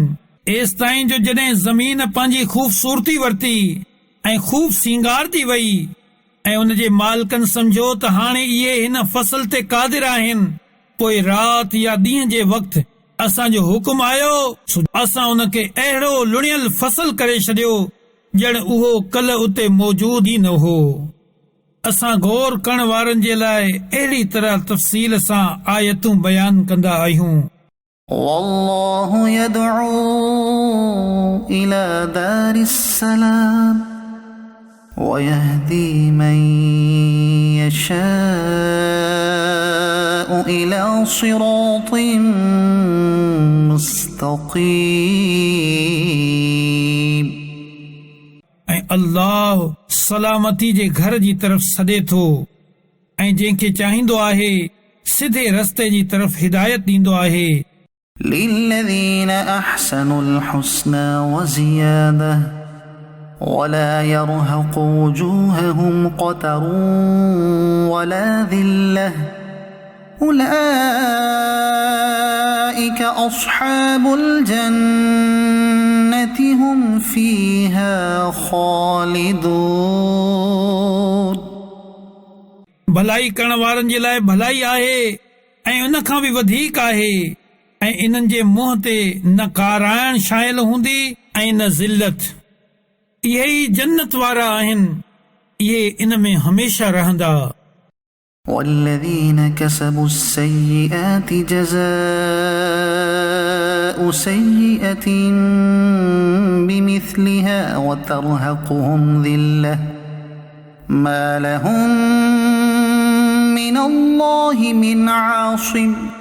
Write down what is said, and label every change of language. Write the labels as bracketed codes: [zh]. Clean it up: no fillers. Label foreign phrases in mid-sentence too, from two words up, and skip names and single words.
[sd] एसि ताईं जो जॾहिं ज़मीन पंहिंजी ख़ूबसूरती वरिती ऐं ख़ूब सींगार थी वई ऐं उन जे मालिकनि सम्झो त हाणे इहे हिन फसल ते क़ादिर आहिनि, पोइ राति या ॾींहं जे वक़्तु असांजो हुकुम आयो, असां उनखे अहिड़ो लुणियल फसल करे छॾियो ॼण उहो कल्ह उते मौजूद ई न हो। असां गौर करण वारनि जे लाइ अहिड़ी तरह तफ़सील सां आयतूं बयान कंदा आहियूं। [ar] والله يدعو إلى دار السلام ويهدي من يشاء إلى صراط مستقيم। [sd] ऐं अल्लाह सलामती जे घर जी तरफ़ सॾे थो ऐं जंहिंखे चाहींदो आहे सिधे रस्ते जी तरफ़ हिदायत ॾींदो आहे। [ar] للذين أحسنوا الحسنى وزيادة ولا يرهق وجوههم قتر ولا ذلة أولئك أصحاب الجنة هم فيها خالدون। [sd] भलाई करण वारनि जे लाइ भलाई आहे ऐं उन खां बि वधीक आहे ऐं इन्हनि जे मुंहं ते न काराइण शाइल हूंदी ऐं न ज़िल्लत। इहे ई जन्नत वारा आहिनि, इहे इन में हमेशा रहंदा। [ar] والذين كسبوا السيئات جزاء سيئة بمثلها وترهقهم ذلة ما لهم من الله من عاصم